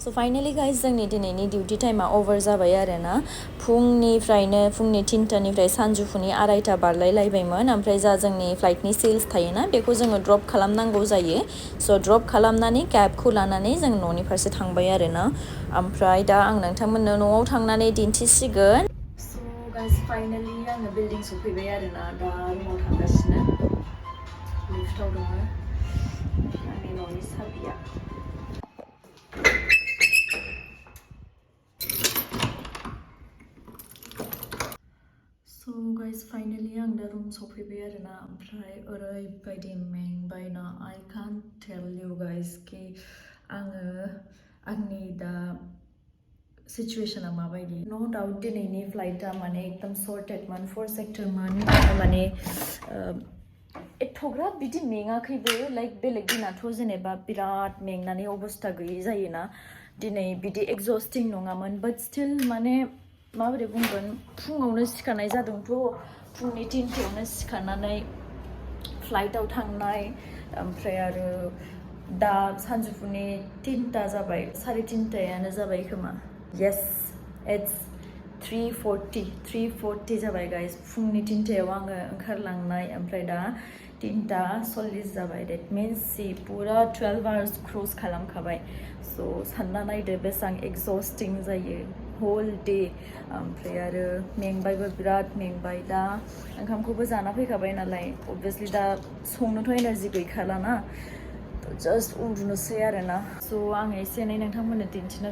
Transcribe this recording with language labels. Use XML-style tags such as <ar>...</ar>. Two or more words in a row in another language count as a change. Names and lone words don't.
<en>So finally guys</en> <brx>जोंनि दिनैनि</brx> <en>duty time</en> <brx>ओवर जाबाय आरोना फुंनिफ्रायनो फुंनि 3टानिफ्राय सानजौफुनि 2:30 बारलाय लायबायमोन ओमफ्राय जा जोंनि फ्लाइटनि सेल्स थायोना बेखौ जोङो ड्रप खालामनांगौ जायो स' ड्रप खालामनानै केबखौ लानानै जों न'नि फारसे थांबाय आरोना ओमफ्राय दा आं नोंथांमोननो न'आव थांनानै दिन्थिसिगोन स' गाइस फाइनालि आङो बिल्डिं सफैबाय आरोना दा रुमाव थांगासिनो लिफ्टआव दङ आंनि न'नि साबिया</brx> <en>So guys finally</en> <brx>आं दा रुम सफैबाय आरोना ओमफ्राय ओरैबायदि मेंबायना</brx> <en>I can't tell you guys</en> <brx>कि आङो आंनि दा सिचुएशना माबायदि नो डाउट दिनैनि फ्लाइटा माने एकदम सर्टेडमोन 4 सेक्टरमोन माने एथ'ग्राब बिदि मेङाखैबो लाइक बेलेग दिनाथ' जेनेबा बिराद मेंनानै अबस्था गैयै जायोना दिनै बिदि एक्जस्टिं नङामोन</brx> <en>but still</en> <brx>माने माबोरै बुंगोन फुङावनो सिखारनाय जादोंथ' फुंनि 3टायावनो सिखारनानै फ्लाइटआव थांनाय ओमफ्राय आरो दा सानजौफुनि 3टा जाबाय 3:30 जाबाय खोमा</brx> <en>yes it's</en> <brx>3:40 जाबाय गाइस फुंनि 3टायाव आङो ओंखारलांनाय ओमफ्राय दा 3:40 जाबाय</brx> <en>that means</en> <brx>पुरा</brx> <en>12 hours</en> <brx>क्रुज खालामखाबाय स' सानना नायदो बेसेबां एक्जस्टिं जायो</brx> <en>whole day</en> <brx>ओमफ्राय आरो मेंबायबो बिराद मेंबाय दा ओंखामखौबो जाना फैखाबाय नालाय अबभियासलि दा संनोथ' एनार्जि गैखालाना just उन्दुनोसै आरोना स' आं एसे एनै नोंथांमोननो दिन्थिनो</brx>